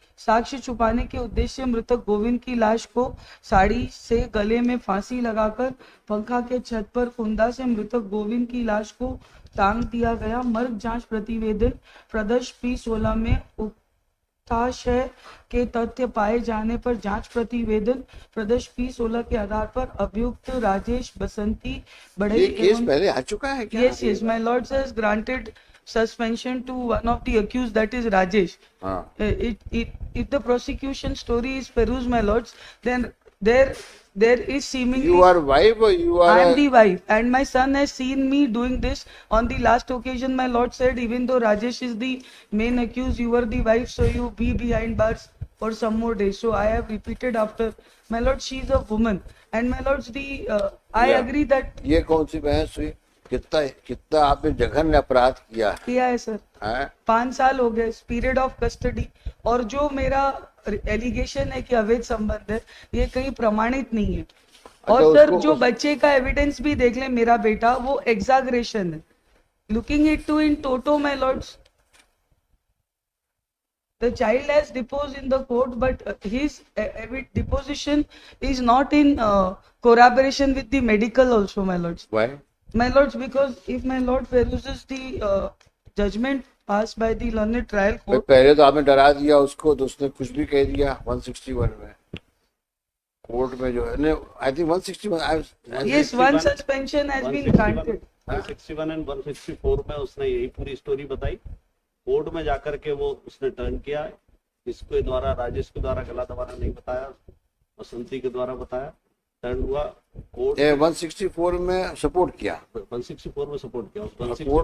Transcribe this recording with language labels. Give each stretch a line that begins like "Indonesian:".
Hindi: साक्ष्य छुपाने के उद्देश्य मृतक गोविंद की लाश को साड़ी से गले में फांसी लगाकर पंखा के छत पर कुंदा से मृतक गोविंद की लाश को टांग दिया गया। मर्ग जांच प्रतिवेदन प्रदर्श P16 में उक्ताशय के तथ्य पाए जाने पर जांच प्रतिवेदन प्रदर्श P16 के आधार पर अभियुक्त राजेश बसंती बढ़ई ये केस पहले आ चुका है क्या?
English: yes my lord has granted suspension to one of the accused, that is Rajesh.
Hindi: हाँ।
English: If the prosecution story is perused, my lords, then there is seemingly You are wife or you are I am a- the wife, and my son has seen me doing this. On the last occasion, my lord said, even though Rajesh is the main accused, you are the wife, so you be behind bars for some more days. So I have repeated after, my lord, she is a woman, and my lords, I Yeah. agree that
Hindi: ये कौन सी बहस हुई? कितना कितना आपने जघन्य अपराध किया किया है सर। है? 5 साल हो गए पीरियड ऑफ कस्टडी, और जो मेरा एलिगेशन है कि अवैध संबंध है, ये कहीं प्रमाणित नहीं है। और अच्छा, सर उसको- जो बच्चे का एविडेंस भी देख ले, मेरा बेटा, वो एग्जागरेशन है।
English: Looking it to in toto, my lords, the child has deposed in the court, but his deposition is not in corroboration with the medical also, my lords. Why? My lords, because if my lord peruses the judgment passed by the learned trial
Hindi: भाई
English: court,
Hindi: पहले तो आपने डरा दिया उसको, तो उसने कुछ भी कह दिया 161 में कोर्ट में जो है,
English: I think
Hindi: 161
English: yes, one suspension has been granted.
Hindi: 161 and 164 में उसने यही पूरी स्टोरी बताई। कोर्ट में जाकर के वो उसने टर्न किया, इसके द्वारा, राजेश के द्वारा गला दबाना नहीं बताया, बसंती के द्वारा बताया। टर्न हुआ कोर्ट 164 में सपोर्ट किया 164 में सपोर्ट किया। उस